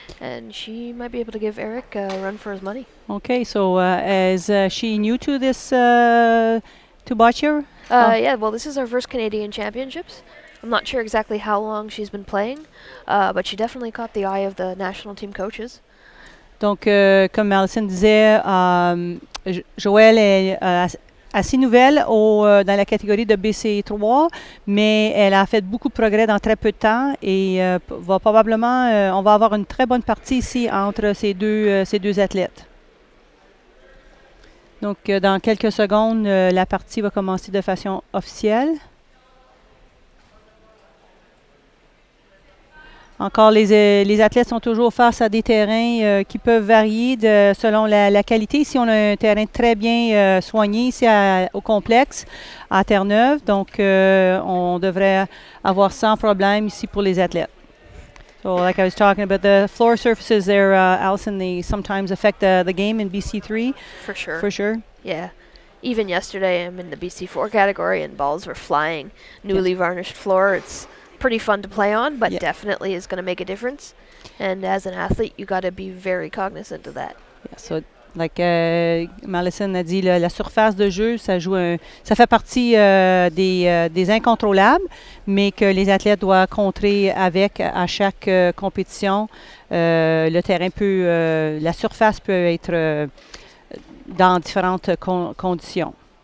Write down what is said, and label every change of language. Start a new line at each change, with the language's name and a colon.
English: And she might be able to give Eric a run for his money. Okay, so is she new to this, to Bussière? Yeah, well, this is our first Canadian Championships. I'm not sure exactly how long she's been playing, but she definitely caught the eye of the national team coaches.
French: Donc, comme Alison disait, Joëlle est assez nouvelle dans la catégorie de BC3, mais elle a fait beaucoup de progrès dans très peu de temps et va probablement, on va avoir une très bonne partie ici entre ces deux athlètes. Donc, dans quelques secondes, la partie va commencer de façon officielle. Encore, les athlètes sont toujours face à des terrains qui peuvent varier selon la qualité. Ici, on a un terrain très bien soigné ici au complexe à Terre-Neuve. Donc, on devrait avoir sans problème ici pour les athlètes.
English: So, like I was talking about, the floor surfaces there, Allison, they sometimes affect the game in BC3. For sure. For sure. Yeah. Even yesterday, I'm in the BC4 category, and balls were flying. Newly varnished floor. It's pretty fun to play on, but definitely is going to make a difference. And as an athlete, you got to be very cognizant of that.
French: Yeah, so like Malison a dit, la surface de jeu, ça fait partie des incontrôlables, mais que les athlètes doivent contrer avec à chaque compétition. Le terrain la surface peut être dans différentes conditions.